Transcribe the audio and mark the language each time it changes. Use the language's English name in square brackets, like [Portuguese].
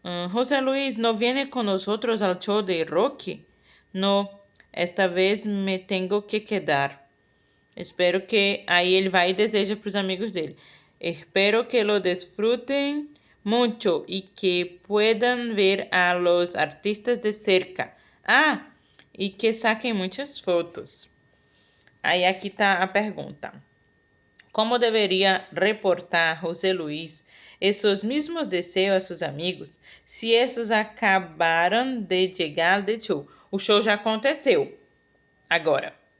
[Spanish] José Luis, ¿no viene con nosotros al show de rock? No, esta vez me tengo que quedar. Espero que... [Portuguese] Aí ele vai e deseja para os amigos dele. [Spanish] Espero que lo disfruten mucho y que puedan ver a los artistas de cerca. [Portuguese] E que saquem muitas fotos. Aí aqui está a pergunta. Como deveria reportar José Luis esos mismos deseos a seus amigos se esses acabaram de chegar de show? O show já aconteceu. Agora.